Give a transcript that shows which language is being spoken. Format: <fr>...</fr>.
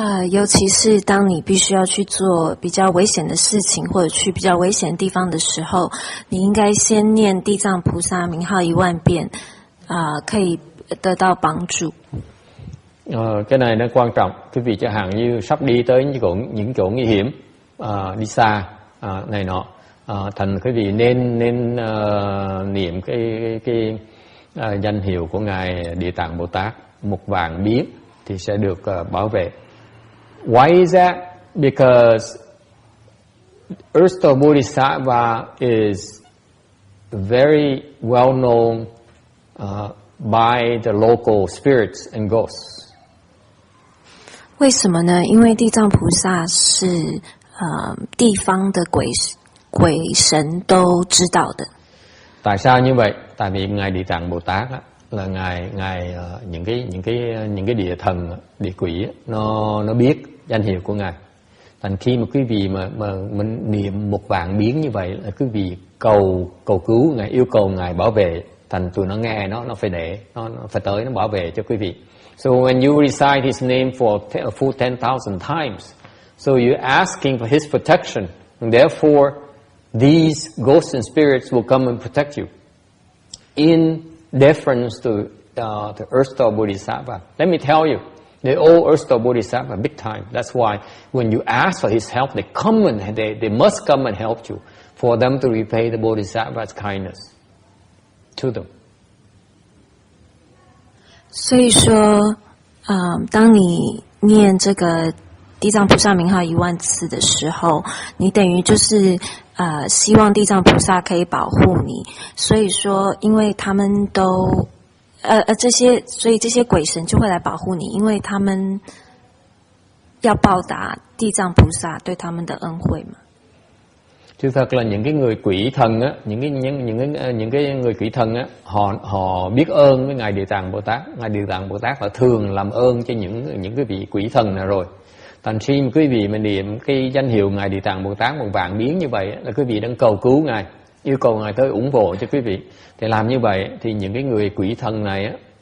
<zh>尤其是当你必须要去做比较危险的事情，或者去比较危险的地方的时候，你应该先念地藏菩萨名号10000遍，可以得到帮助。</zh> <vi>Cái này nó quan trọng. Quý vị chẳng hạn như sắp đi tới những chỗ nguy hiểm, đi xa này nọ, thành quý vị nên niệm cái danh hiệu của ngài Địa Tạng Bồ Tát một vạn biến thì sẽ được bảo vệ.</vi> <en>Why is that? Because Earth Store Bodhisattva is very well known by the local spirits and ghosts.</en> <zh>为什么呢？因为地藏菩萨是地方的鬼神都知道的。</zh> <vi>Tại sao như vậy? Tại vì ngài Địa Tạng Bồ Tát á, là ngài những cái địa thần, địa quỷ nó biết danh hiệu của ngài. Thành khi mà quý vị mà mình niệm một vạn biến như vậy là quý vị cầu cứu ngài, yêu cầu ngài bảo vệ, thành tụi nó nghe nó phải để nó phải tới nó bảo vệ cho quý vị.</vi> <en>So when you recite his name for a full 10,000 times, so you're asking for his protection, and therefore these ghosts and spirits will come and protect you in deference to the Earth Store Bodhisattva. Let me tell you, they owe Earth Store Bodhisattva big time. That's why when you ask for his help, they must come and help you for them to repay the Bodhisattva's kindness to them.</en> <zh>所以说，当你念这个地藏菩萨名号10000次的时候，你等于就是希望地藏菩萨可以保护你。所以说，因为他们都所以这些鬼神就会来保护你，因为他们要报答地藏菩萨对他们的恩惠嘛。</zh> <vi>Chứ thật là những cái người quỷ thần á, những cái người quỷ thần á, họ biết ơn với ngài Địa Tạng Bồ Tát. Ngài Địa Tạng Bồ Tát là thường làm ơn cho những cái vị quỷ thần này rồi. Thành khi quý vị mà niệm cái danh hiệu ngài Địa Tạng Bồ Tát một vạn biến như vậy là quý vị đang cầu cứu ngài, yêu cầu ngài tới ủng hộ cho quý vị. Thì làm như vậy thì những cái người quỷ thần này á,</vi>